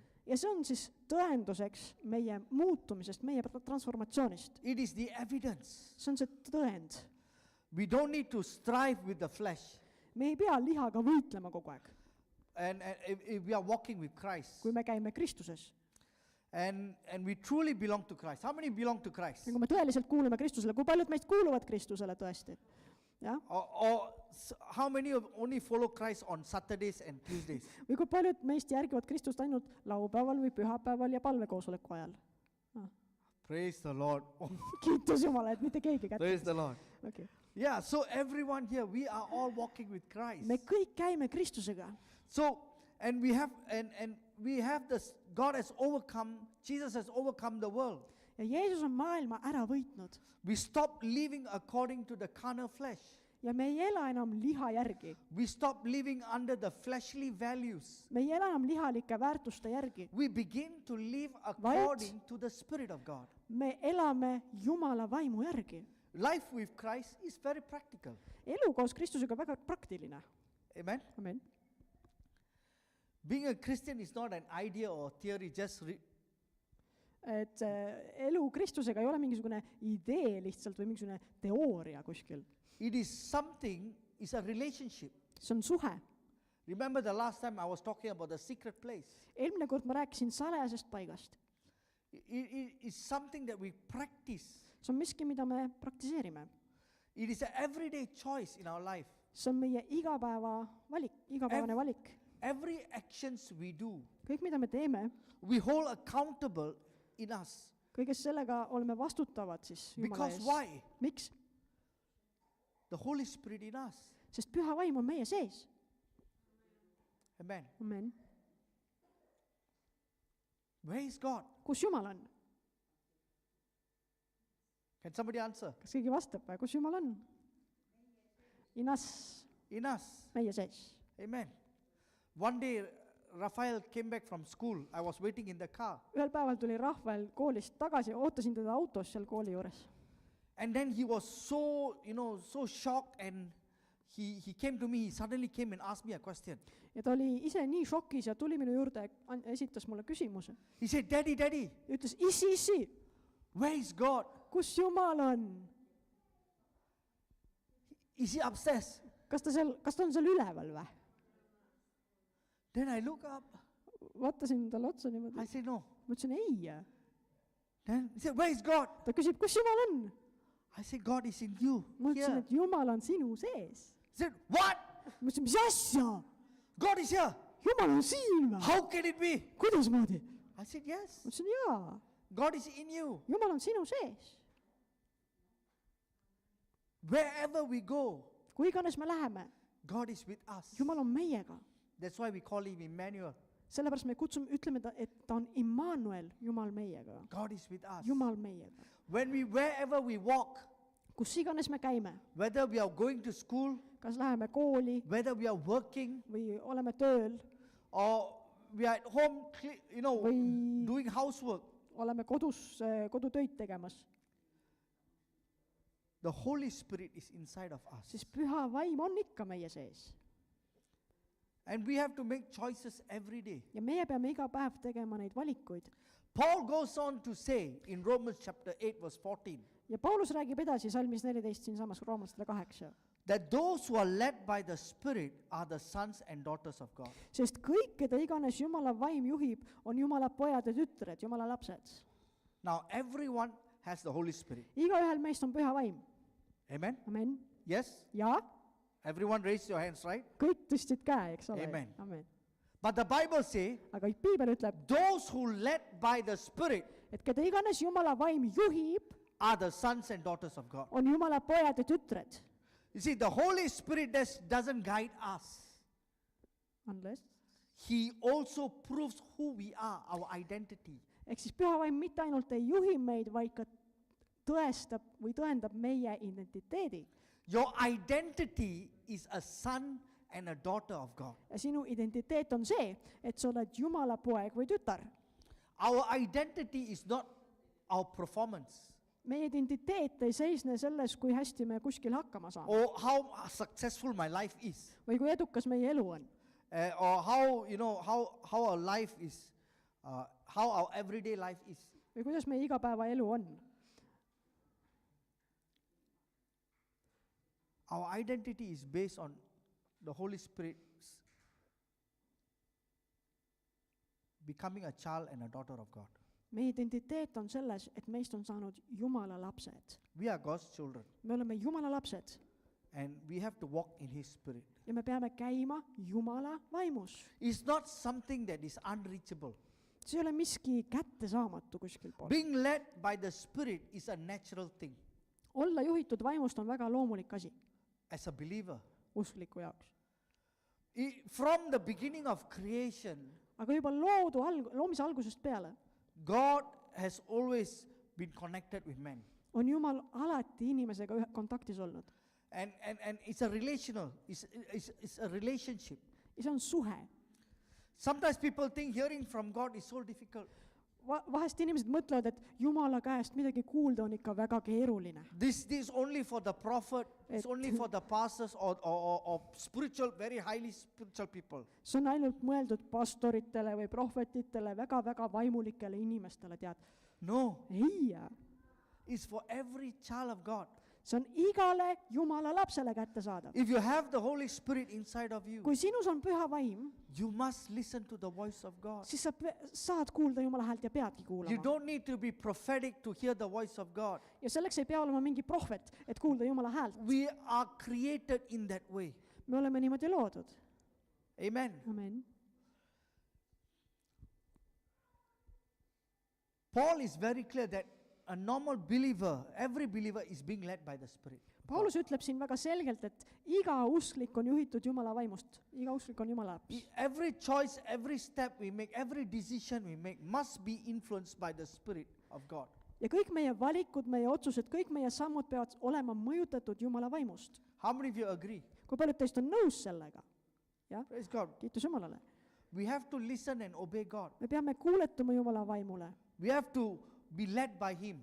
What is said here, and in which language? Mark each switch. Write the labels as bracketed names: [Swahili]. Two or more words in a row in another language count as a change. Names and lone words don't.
[Estonian] Ja see on siis tõenduseks meie muutumisest, meie transformatsioonist. [English] It is the evidence. [Estonian] See on see tõend. [English] We don't need to strive with the flesh. [Estonian] Me ei pea lihaga võitlema kogu aeg, [English] And if we are walking with Christ. [Estonian] kui me käime Kristuses. [English] And we truly belong to Christ. How many belong to Christ? [Estonian] Ja kui me tõeliselt kuulume Kristusele, kui paljud meist kuuluvad Kristusele tõesti? Ja? [English] Or how many of only follow Christ on Saturdays and Tuesdays? [Estonian] Või kui paljud meist järgivad Kristust ainult laupäeval või pühapäeval ja palvekoosoleku ajal? [English] Praise the Lord. [Estonian] Kiitus Jumala, et mitte keegi kätte. [English] Praise the Lord. Okay. Yeah, so everyone here, we are all walking with Christ. [Estonian] Me kõik käime Kristusega. [English] So, and we have this, God has overcome, Jesus has overcome the world. [Estonian] Ja Jeesus on maailma ära võitnud. [English] We stop living according to the carnal flesh. [Estonian] Ja me ei ela enam liha järgi. [English] We stop living under the fleshly values. [Estonian] Me ei ela enam lihalike väärtuste järgi. [English] We begin to live according to the Spirit of God. [Estonian] Me elame Jumala vaimu järgi. [English] Life with Christ is very practical. [Estonian] Elu koos Kristusega väga praktiline. [English] Amen. [Estonian] Amen. [English] Being a Christian is not an idea or theory, just [Estonian] Et elu Kristusega ei ole mingisugune idee lihtsalt või mingisugune teooria kuskil. [English] it is something, it's a relationship. [Estonian] See on suhe. [English] Remember the last time I was talking about the secret place. [Estonian] Eelmine kord ma rääkisin salajasest paigast. [English] It is something that we practice. [Estonian] See on miski, mida me praktiseerime. [English] It is an everyday choice in our life. [Estonian] See on meie igapäevane valik. [English] Every actions we do, [Estonian] Kõik, mida me teeme, [English] we hold accountable in us. [Estonian] kõiges sellega oleme vastutavad siis Jumala [English] Because [Estonian] ees. [English] why? [Estonian] Miks? [English] The Holy Spirit in us. [Estonian] Sest püha vaim on meie sees. [English] Amen. [Estonian] Amen. [English] Where is God? [Estonian] Kus Jumal on? [English] Can somebody answer? [Estonian] Kas keegi vastab? Kus Jumal on? [English] In us. In us. [Estonian] Meie sees. Amen. [English] One day, Raphael came back from school. I was waiting in the car. [Estonian] Ühel päeval tuli Rahval koolist tagasi, ootasin teda autos seal kooli juures. [English] And then he was so, so shocked and he came to me, he suddenly came and asked me a question. [Estonian] ja ta oli ise nii šokis ja tuli minu juurde, esitas mulle küsimuse. [English] He said, Daddy, [Estonian] Ütles, isi, [English] where is God? [Estonian] kus Jumal on? [English] Is he upstairs? [Estonian] Kas ta on seal üleval või? [English] Then I look up. [Estonian] Vaatasin talle otsa niimoodi. [English] I said, no. [Estonian] Ma ütlesin ei. [English] Then he said, where is God? [Estonian] Ta küsib, kus Jumal on? [English] I said, God is in you. [Estonian] Ma ütlesin, [English] Here. [Estonian] et Jumal on sinu sees. [English] He said, what? [Estonian] Ma ütlesin, mis asja? [English] God is here. [Estonian] Jumal on siin või? [English] How can it be? [Estonian] Kuidas moodi? [English] I said, yes. [Estonian] Ma ütlesin, jaa. [English] God is in you. [Estonian] Jumal on sinu sees. [English] Wherever we go, [Estonian] Kui iganes me läheme, [English] God is with us. [Estonian] Jumal on meiega. [English] That's why we call him Emmanuel. [Estonian] Sellepärast me ütleme, et ta on Immanuel, Jumal meiega. [English] God is with us. [Estonian] Jumal meiega. [English] Wherever we walk, [Estonian] Kus iganes me käime, [English] whether we are going to school, [Estonian] kas läheme kooli [English] whether we are working, [Estonian] või oleme tööl, [English] or we are at home, [Estonian] Või- [English] doing housework, [Estonian] oleme kodutöid tegemas, [English] the Holy Spirit is inside of us. [Estonian] siis püha vaim on ikka meie sees. [English] And we have to make choices every day. [Estonian] Ja meie peame iga päev tegema neid valikuid. [English] Paul goes on to say in Romans chapter 8 verse 14, [Estonian] Ja Paulus räägib edasi salmis 14 siinsamas Roomlastele 8. [English] that those who are led by the Spirit are the sons and daughters of God. [Estonian] Sest kõik, keda iganes Jumala vaim juhib, on Jumala pojad ja tütred, Jumala lapsed. [English] Now everyone has the Holy Spirit. [Estonian] Igaühel meist on püha vaim. [English] Amen? [Estonian] Amen. [English] Yes? [Estonian] Ja [English] Everyone raise your hands, right? [Estonian] kõik tõstsid käe, eks ole? [English] Amen. [Estonian] Amen. [English] But the Bible say, [Estonian] Aga piibel ütleb, [English] those who led by the Spirit [Estonian] et keda iganes Jumala vaim juhib, [English] are the sons and daughters of God. [Estonian] on Jumala pojad ja tütred. [English] You see, the Holy Spirit doesn't guide us. Unless. He also proves who we are, our identity. [Estonian] Ehk siis püha vaim mitte ainult ei juhi meid, vaid ka tõestab või tõendab meie identiteedi. [English] Your identity is a son and a daughter of God. [Estonian] Ja sinu identiteet on see, et sa oled Jumala poeg või tütar. [English] Our identity is not our performance [Estonian] Meie identiteet ei seisne selles, kui hästi me kuskil hakkama saame [English] or how successful my life is, [Estonian] või kui edukas meie elu on [English] or how our life is, how our everyday life is. [Estonian] või kuidas meie igapäevaelu on. [English] Our identity is based on the Holy Spirit's becoming a child and a daughter of God. [Estonian] Meie identiteet on selles, et meist on saanud Jumala lapsed. [English] We are God's children, [Estonian] Me oleme Jumala lapsed [English] and we have to walk in His Spirit. [Estonian] ja me peame käima Jumala vaimus. [English] It's not something that is unreachable. [Estonian] See ei ole miski kättesaamatu kuskil pool. [English] Being led by the Spirit is a natural thing [Estonian] Olla juhitud vaimust on väga loomulik asi [English] as a believer. [Estonian] uskliku jaoks. [English] From the beginning of creation, [Estonian] Aga juba loomise algusest peale [English] God has always been connected with men. [Estonian] on Jumal alati inimesega kontaktis olnud. [English] And it's a relational, it's a relationship. [Estonian] Ja see on suhe. [English] Sometimes people think hearing from God is so difficult. [Estonian] Vahest inimesed mõtlevad, et Jumala käest midagi kuulda on ikka väga keeruline. [English] This is only for the prophet, it's only for the pastors or spiritual, very highly spiritual people. [Estonian] See on ainult mõeldud pastoritele või prohvetitele, väga-väga vaimulikele inimestele, tead. [English] No, [Estonian] Ei, [English] it's for every child of God. [Estonian] see on igale Jumala lapsele kättesaadav. [English] If you have the Holy Spirit inside of you, [Estonian] Kui sinus on püha vaim, [English] you must listen to the voice of God. [Estonian] siis sa saad kuulda Jumala häält ja peadki [English] You [Estonian] kuulama. [English] don't need to be prophetic to hear the voice of God. [Estonian] Ja selleks ei pea olema mingi prohvet, et kuulda Jumala häält. [English] We are created in that way. [Estonian] Me oleme niimoodi loodud. [English] Amen. [Estonian] Amen. [English] Paul is very clear that a normal believer, every believer is being led by the Spirit. [Estonian] Paulus ütleb siin väga selgelt, et iga usklik on juhitud Jumala vaimust. Iga usklik on Jumala laps. [English] Every choice, every step we make, every decision we make must be influenced by the Spirit of God. [Estonian] Ja kõik meie valikud, meie otsused, kõik meie sammud peavad olema mõjutatud Jumala vaimust. [English] How many of you agree? [Estonian] Kui paljud teist on nõus sellega? Jah, [English] Praise God. [Estonian] kiitus Jumalale. [English] We have to listen and obey God. [Estonian] Me peame kuuletuma Jumala vaimule. [English] We have to be led by Him.